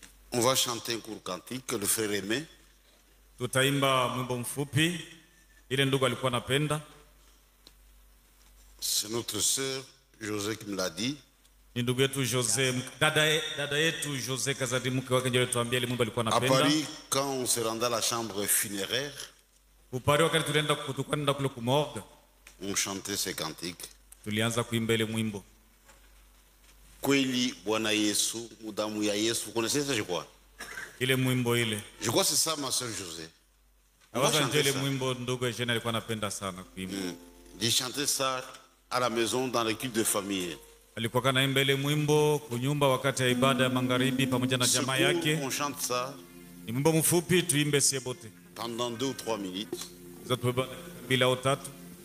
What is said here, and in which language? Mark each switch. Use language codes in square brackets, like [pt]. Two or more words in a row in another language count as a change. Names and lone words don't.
[fr] On va chanter un court cantique que le frère aimait. [sw] Tutaimba mwimbo mfupi ile ndugu alikuwa anapenda. [fr] C'est notre sœur José qui me l'a dit. [sw] Ni ndugu yetu José, dada yetu José Kazadi, mke wake ndio alituambia ile mwimbo alikuwa [fr] À [sw] anapenda. [fr] Paris, quand on se rendait à la chambre funéraire, [sw] Upari wakati tulienda kule kumorgue, [fr] on chantait ces cantiques. [sw] tulianza kuimba ile mwimbo. Kweli Bwana Yesu, mudamu ya Yesu. [fr] Vous connaissez ça, je crois? [sw] Ile mwimbo ile. [fr] Je crois que c'est ça, ma sœur José. On va [sw] Awaza [fr] chanter [sw] ile [fr] ça. [sw] mwimbo ndugu Eugene alikuwa anapenda sana kuimba. [fr] J'ai chanté ça à la maison dans l'équipe de famille. [sw] Alikuwa kanaimba ile mwimbo kunyumba wakati ya ibada ya magharibi pamoja na jamaa yake. [fr] On chante ça [sw] Ni mwimbo mfupi tuimbe sie bote. [fr] pendant 2 ou 3 minutes. [sw] Zote bila utatu.